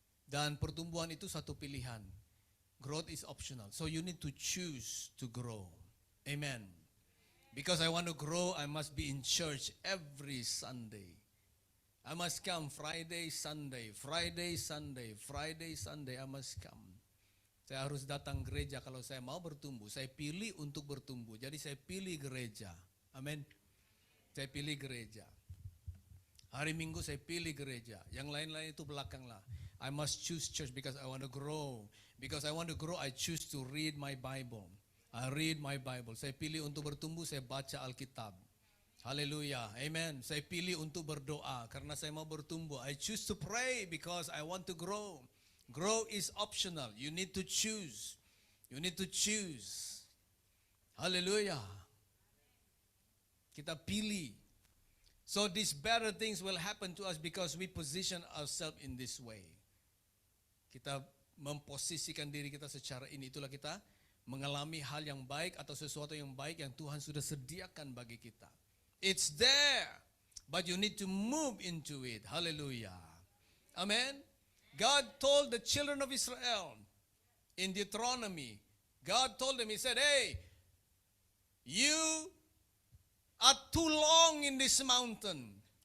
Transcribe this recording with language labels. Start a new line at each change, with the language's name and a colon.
Malay: Dan pertumbuhan itu satu pilihan.
English: Growth is optional. So you need to choose to grow. Amen. Because I want to grow, I must be in church every Sunday. I must come Friday, Sunday, Friday, Sunday, Friday, Sunday, I must come.
Malay: Saya harus datang gereja kalau saya mau bertumbuh. Saya pilih untuk bertumbuh. Jadi saya pilih gereja. Amin. Saya pilih gereja. Hari Minggu saya pilih gereja. Yang lain-lain itu belakanglah.
English: I must choose church because I want to grow. Because I want to grow, I choose to read my Bible. I read my Bible.
Malay: Saya pilih untuk bertumbuh, saya baca Alkitab. Haleluya. Amen. Saya pilih untuk berdoa karena saya mau bertumbuh.
English: I choose to pray because I want to grow. Grow is optional. You need to choose. You need to choose. Haleluya.
Malay: Kita pilih.
English: So these better things will happen to us because we position ourselves in this way.
Malay: Kita memposisikan diri kita secara ini. Itulah kita mengalami hal yang baik atau sesuatu yang baik yang Tuhan sudah sediakan bagi kita.
English: It's there, but you need to move into it. Hallelujah. Amen. God told the children of Israel in Deuteronomy, God told them, He said, hey, you are too long in this mountain.